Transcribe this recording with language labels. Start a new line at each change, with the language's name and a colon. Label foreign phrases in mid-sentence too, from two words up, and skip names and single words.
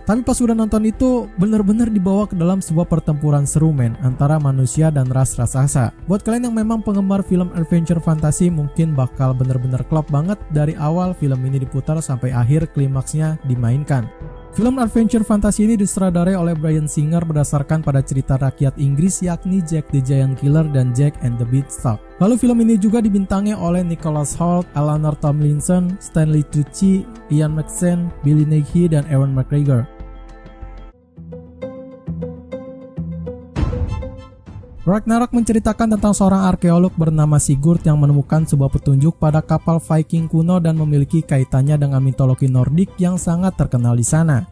Indonesian: Tapi pas udah nonton itu, bener-bener dibawa ke dalam sebuah pertempuran seru men, antara manusia dan ras raksasa. Buat kalian yang memang penggemar film adventure fantasi, mungkin bakal bener-bener klop banget dari awal film ini diputar sampai akhir klimaksnya dimainkan. Film adventure fantasi ini disutradarai oleh Bryan Singer berdasarkan pada cerita rakyat Inggris yakni Jack the Giant Killer dan Jack and the Beanstalk. Lalu film ini juga dibintangi oleh Nicholas Hoult, Eleanor Tomlinson, Stanley Tucci, Ian McShane, Billy Nighy, dan Ewan McGregor. Ragnarok menceritakan tentang seorang arkeolog bernama Sigurd yang menemukan sebuah petunjuk pada kapal Viking kuno dan memiliki kaitannya dengan mitologi Nordik yang sangat terkenal di sana.